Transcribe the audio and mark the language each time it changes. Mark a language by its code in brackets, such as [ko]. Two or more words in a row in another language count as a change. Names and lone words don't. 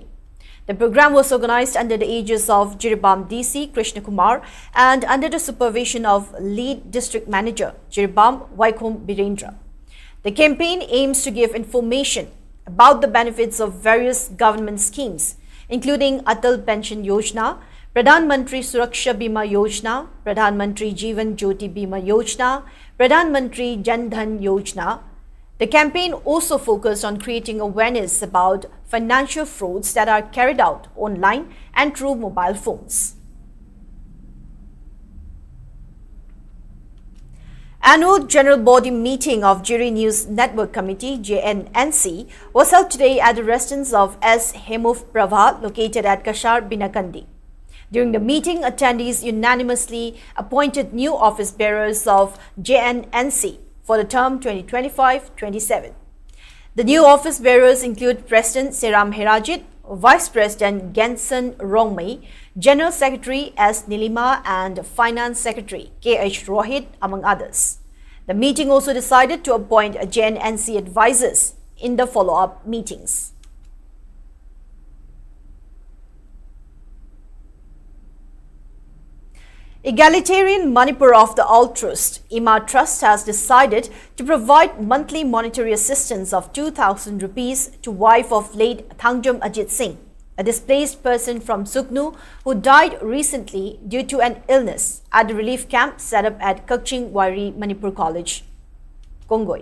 [en] The program was organized under the aegis of Jiribam DC Krishna Kumar and under the supervision of Lead District Manager Jiribam Vaikom Birendra. The campaign aims to give information about the benefits of various government schemes, including Atal Pension Yojana, Pradhan Mantri Suraksha Bima Yojana, Pradhan Mantri Jeevan Jyoti Bima Yojana, Pradhan Mantri Jan Dhan Yojana. The campaign also focused on creating awareness about financial frauds that are carried out online and through mobile phones. Annual General Body Meeting of Jiri News Network Committee JNNC was held today at the residence of S. Hemabati located at Kashar Binakandi. During the meeting, attendees unanimously appointed new office bearers of JNNC for the term 2025-27. The new office bearers include President Seram Herajit, Vice President Gensen Rongmei, General Secretary S. Nilima and Finance Secretary K.H. Rohit, among others. The meeting also decided to appoint JNNC advisors in the follow-up meetings. Egalitarian Manipur of the Altruist, IMA Trust, has decided to provide monthly monetary assistance of 2,000 rupees to wife of late Thangjam Ajit Singh, a displaced person from Suknu who died recently due to an illness at the relief camp set up at Kakching Wairi Manipur College, Kongoi.